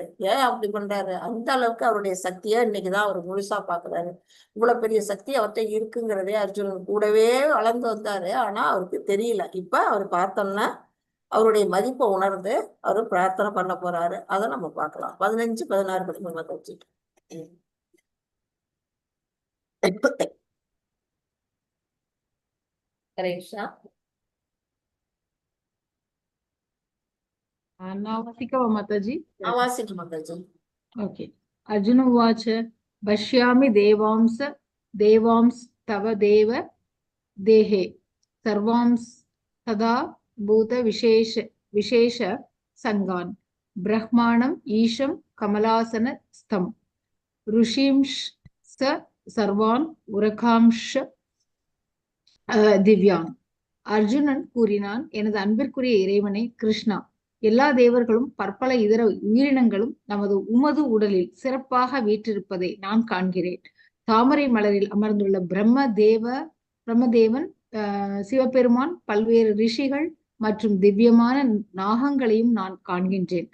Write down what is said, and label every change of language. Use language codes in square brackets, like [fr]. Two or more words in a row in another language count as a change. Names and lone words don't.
[ta] ஏன் அப்படி பண்றாரு, அந்த அளவுக்கு அவருடைய சக்தியை இன்னைக்குதான் அவர் முழுசா பாக்குறாரு. இவ்வளவு பெரிய சக்தி அவர்கிட்ட இருக்குங்கிறதே அர்ஜுனன் கூடவே வளர்ந்து வந்தாரு, ஆனா அவருக்கு தெரியல. இப்ப அவர் பார்த்தோம்னா அவருடைய மதிப்பை உணர்ந்து அவரு பிரார்த்தனை பண்ண போறாரு. அதை நம்ம பார்க்கலாம். 15, 16 படிப்பு வச்சுட்டு माताजी. माताजी. ओके. [sa] अर्जुन उवाच पश्यामि देवांस्तव देव देहे सर्वांस तदा भूत विशेष संगान् ब्रह्माणम् ईशं कमलासन स्थं ऋषींश्च सर्वान् उरकांश திவ்யான். [ta] அர்ஜுனன் கூறினான், எனது அன்பிற்குரிய இறைவனே கிருஷ்ணா, எல்லா தேவர்களும் பற்பல இதர உயிரினங்களும் உமது உடலில் சிறப்பாக வீற்றிருப்பதை நான் காண்கிறேன். தாமரை மலரில் அமர்ந்துள்ள பிரம்மதேவன், சிவபெருமான், பல்வேறு ரிஷிகள் மற்றும் திவ்யமான நாகங்களையும் நான் காண்கின்றேன்.